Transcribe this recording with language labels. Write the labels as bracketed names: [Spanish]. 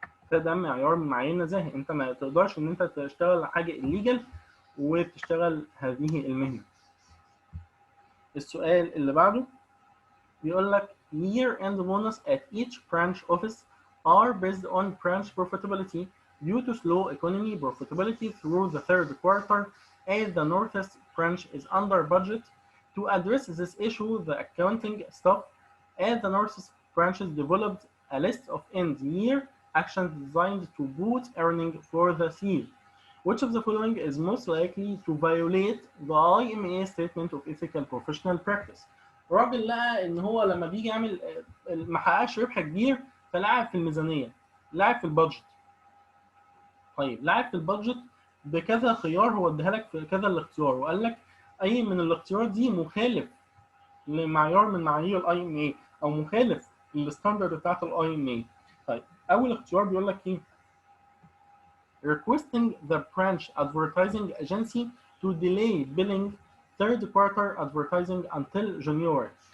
[Arabic] فده معيار من معايير النزاهه، انت ما تقدرش ان انت تشتغل حاجه illegal وتشتغل هذه المهنه. السؤال اللي بعده بيقول لك [English] year end bonus at each branch office are based on branch profitability due to slow economy profitability through the third quarter as the Northeast branch is under budget. To address this issue, the accounting staff at the Northeast branches developed a list of end-year actions designed to boost earnings for the year. Which of the following is most likely to violate the IMA statement of ethical professional practice؟ [Arabic] الراجل لقى ان هو لما بيجي يعمل ما حققش ربح كبير فلعب في الميزانيه، لعب في البادجت. طيب لعب في البادجت بكذا خيار، هو اداها لك في كذا الاختيار وقال لك اي من الاختيارات دي مخالف لمعيار من معايير الاي ام اي او مخالف للستاندرد بتاعت الاي ام اي. طيب اول اختيار بيقول لك ايه؟ [English] requesting the branch advertising agency to delay billing third quarter advertising until January.